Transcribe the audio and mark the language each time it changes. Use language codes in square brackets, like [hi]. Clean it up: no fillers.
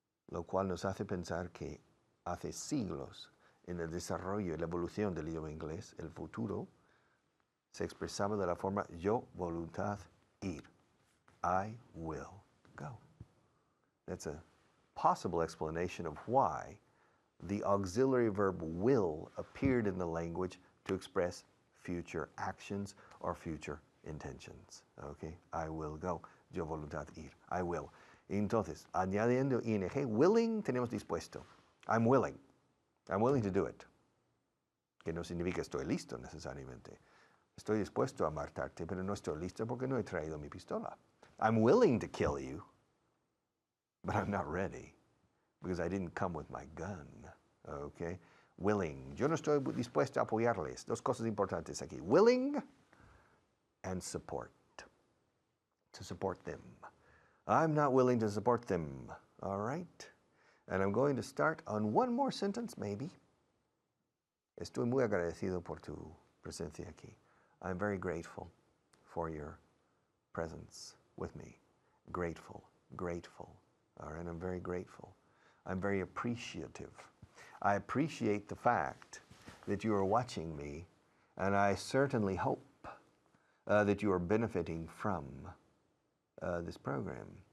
[es] Lo cual nos hace pensar que hace siglos en el desarrollo y la evolución del idioma inglés, el futuro se expresaba de la forma yo voluntad ir. [en] I will go. That's a possible explanation of why the auxiliary verb will appeared in the language to express future actions or future intentions. Okay? I will go. [es] Yo voluntad ir. [en] I will. [es] Entonces, añadiendo ing, willing, tenemos dispuesto. [en] I'm willing. I'm willing to do it. [es] Que no significa estoy listo necesariamente. Estoy dispuesto a matarte, pero no estoy listo porque no he traído mi pistola. [en] I'm willing to kill you, but I'm not ready because I didn't come with my gun. Okay? Willing. [es] Yo no estoy dispuesto a apoyarles. Dos cosas importantes aquí. [en] Willing and support. To support them. I'm not willing to support them. All right? And I'm going to start on one more sentence, maybe. [es] Estoy muy agradecido por tu presencia aquí. [en] I'm very grateful for your presence with me. Grateful, grateful. All right, I'm very grateful. I'm very appreciative. I appreciate the fact that you are watching me, and I certainly hope that you are benefiting from this program.